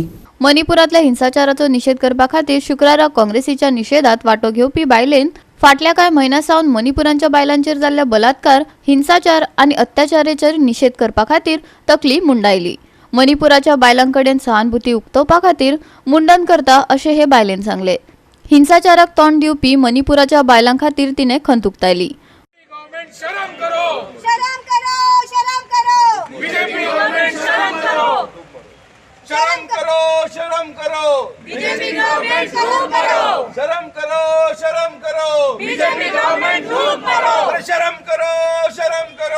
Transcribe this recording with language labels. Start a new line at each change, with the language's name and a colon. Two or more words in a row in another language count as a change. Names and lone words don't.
Konkani: मणिपुरातल्या हिंसाचाराचो निषेध करपा खातीर शुक्रारा काँग्रेसीच्या निषेधात वांटो घेवपी बायलेन फाटल्या कांय म्हयन्यांसावन मणिपुरांच्या बायलांचेर जाल्ल्या बलात्कार, हिंसाचार आनी अत्याचाराचेर निषेध करपा खातीर तकली मुंडायली। मणिपुराच्या बायलांकडेन सहानुभूती उक्तावपा खातीर मुंडन करता अशें हे बायलेन सांगले। हिंसाचाराक तोंड दिवपी मणिपुराच्या बायलां खातीर तिणें खंत उक्तायली।
Hindi: शरम करो, शरम करो, शरम करो। बीजेपी गवर्नमेंट शरम करो, शरम करो, शरम करो। बीजेपी गवर्नमेंट शरम करो, शरम करो, शरम करो। बीजेपी गवर्नमेंट धूप मारो, शरम करो, शरम करो।